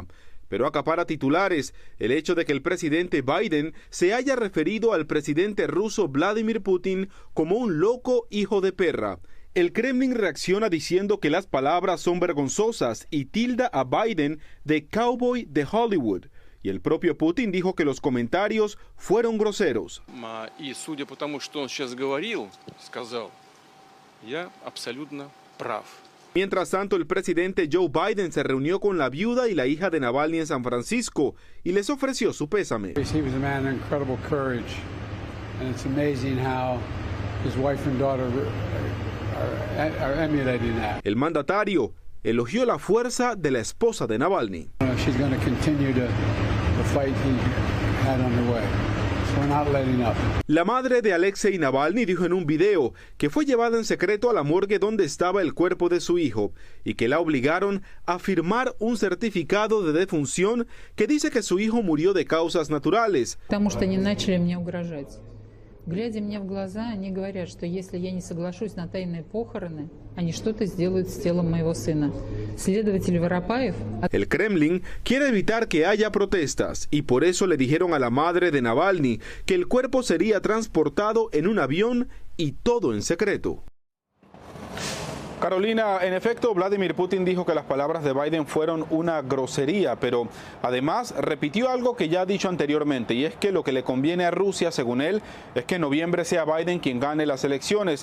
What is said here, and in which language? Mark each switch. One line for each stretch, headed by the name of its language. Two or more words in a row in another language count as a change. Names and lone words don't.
Spanish: Pero acapara titulares el hecho de que el presidente Biden se haya referido al presidente ruso Vladimir Putin como un loco hijo de perra. El Kremlin reacciona diciendo que las palabras son vergonzosas y tilda a Biden de cowboy de Hollywood. Y el propio Putin dijo que los comentarios fueron groseros.
Russian: Y судя по тому, что он сейчас говорил, сказал, я абсолютно прав.
Spanish: Mientras tanto, el presidente Joe Biden se reunió con la viuda y la hija de Navalny en San Francisco y les ofreció su pésame. El mandatario elogió la fuerza de la esposa de Navalny. La madre de Alexei Navalny dijo en un video que fue llevada en secreto a la morgue donde estaba el cuerpo de su hijo y que la obligaron a firmar un certificado de defunción que dice que su hijo murió de causas naturales.
Russian: Глядя мне в глаза, они говорят, что если я не соглашусь на тайные похороны, они что-то сделают с телом моего сына. Следователь Воропаев...
Spanish: El Kremlin quiere evitar que haya protestas y por eso le dijeron a la madre de Navalny que el cuerpo sería transportado en un avión y todo en secreto. Carolina, en efecto, Vladimir Putin dijo que las palabras de Biden fueron una grosería, pero además repitió algo que ya ha dicho anteriormente, y es que lo que le conviene a Rusia, según él, es que en noviembre sea Biden quien gane las elecciones.